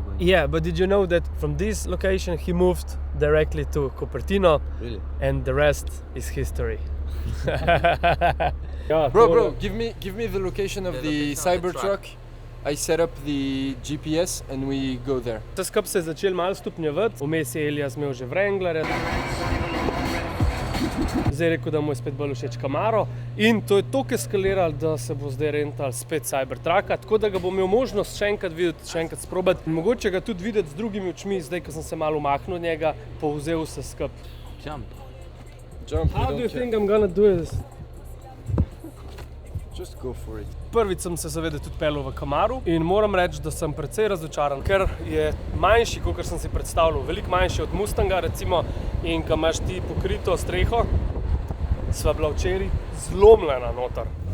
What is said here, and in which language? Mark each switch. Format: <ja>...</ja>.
<en>Yeah, but did you know that from this location he moved directly to Cupertino? Really? And the rest is history.</en> <sl>Ja,</sl> <en>Bro, give me the location of the Cybertruck. I set up the GPS and we go there.</en> <sl>Vse skupaj se je začel malo stopnjevati, vmes je Elias imel že Wranglerja. Zdaj je rekel, da mu je spet bolj všeč Camaro in to je toliko eskaliralo, da se bo zdaj rental spet Cybertrucka, tako da ga bom imel možnost še enkrat videti, še enkrat sprobati. Mogoče ga tudi videti z drugimi očmi, zdaj, ko sem se malo umaknil od njega, povzel vse skupaj.</sl> <en>Jump. How do you think I'm gonna do this? Just go for it.</en> <sl>Prvič sem se seveda tudi peljal v Camaru in moram reči, da sem precej razočaran, ker je manjši, kot sem si predstavljal, veliko manjši od Mustanga recimo, in ko imaš ti pokrito streho, sva bila včeraj zlomljena noter.</sl>